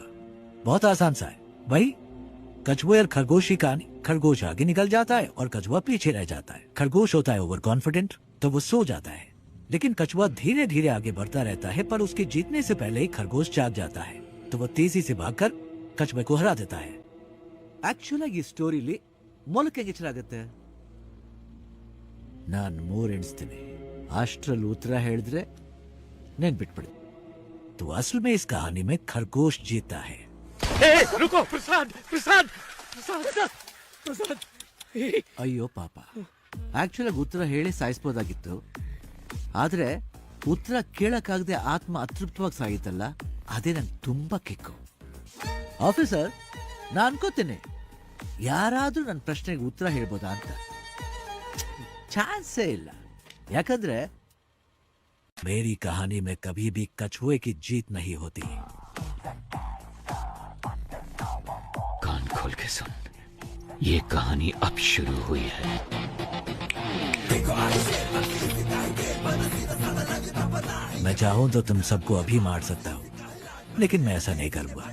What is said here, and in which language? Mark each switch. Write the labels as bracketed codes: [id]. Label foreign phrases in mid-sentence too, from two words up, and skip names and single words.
[hi] बहुत आसान सा है भाई। कछुए और खरगोश की कहानी। खरगोश आगे निकल जाता है और कछुआ पीछे रह जाता है। खरगोश होता है [en] over confident, [hi] तो वो सो जाता है, लेकिन कछुआ धीरे धीरे आगे बढ़ता रहता है, पर उसके जीतने से पहले ही खरगोश जाग जाता है, तो वो तेजी से भागकर कछुए को हरा देता है। [kn] ಆಕ್ಚುಲ್ ಆಗಿ ಈ ಸ್ಟೋರಿಲಿ ಮೊಲಕ್ಕೆ ಎಚ್ಚರಾಗುತ್ತೆ. ನಾನು 3 ಎಣಿಸ್ತೀನಿ, ಅಷ್ಟ್ರಲ್ಲಿ ಉತ್ತರ ಹೇಳಿದ್ರೆ ನೆನ್ಪಿಟ್ಬಿಡಿ. [hi] तो असल में इस कहानी में खरगोश जीता है। रुको, प्रसाद, प्रसाद, प्रसाद, प्रसाद। [kn] ಅಯ್ಯೋ ಪಾಪ, ಆಕ್ಚುಲ್ ಆಗಿ ಉತ್ತರ ಹೇಳಿ ಸಾಯಿಸ್ಬೋದಾಗಿತ್ತು, ಆದ್ರೆ ಉತ್ತರ ಕೇಳಕ್ಕಾಗದೆ ಆತ್ಮ ಅತೃಪ್ತವಾಗಿ ಸಾಗಿತ್ತಲ್ಲ, ಅದೇ ನಂಗೆ ತುಂಬಾ ಕಿಕ್ಕು. ಆಫೀಸರ್, ನಾನು ಅನ್ಕೋತೇನೆ ಯಾರಾದ್ರೂ ನನ್ನ ಪ್ರಶ್ನೆಗೆ ಉತ್ತರ ಹೇಳ್ಬೋದಾ ಅಂತ. ಚಾನ್ಸೇ ಇಲ್ಲ. ಯಾಕಂದ್ರೆ [hi] मेरी कहानी में कभी भी कछुए की जीत नहीं होती। कान खोल के सुन, ये कहानी अब शुरू हुई है। मैं चाहूं तो तुम सबको अभी मार सकता हूं, लेकिन मैं ऐसा नहीं करूंगा।